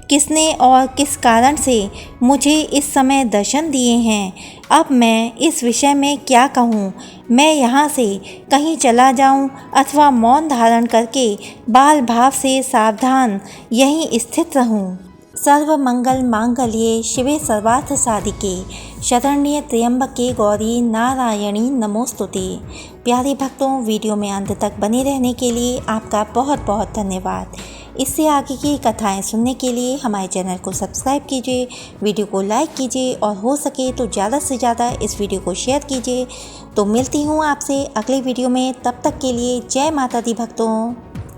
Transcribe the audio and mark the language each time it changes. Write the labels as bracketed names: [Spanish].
[Hindi] किसने और किस कारण से मुझे इस समय दर्शन दिए हैं? अब मैं इस विषय में क्या कहूँ? मैं यहाँ से कहीं चला जाऊँ अथवा मौन धारण करके बाल भाव से सावधान यहीं स्थित रहूँ? [Sanskrit] सर्वमंगल मांगल्ये शिवे सर्वार्थ साधिके शरण्ये त्र्यंबके गौरी नारायणी नमोस्तुते। [Hindi] प्यारे भक्तों, वीडियो में अंत तक बने रहने के लिए आपका बहुत बहुत धन्यवाद। इससे आगे की कथाएं सुनने के लिए हमारे चैनल को सब्सक्राइब कीजिए, वीडियो को लाइक कीजिए और हो सके तो ज़्यादा से ज़्यादा इस वीडियो को शेयर कीजिए। तो मिलती हूँ आपसे अगले वीडियो में, तब तक के लिए जय माता दी भक्तों।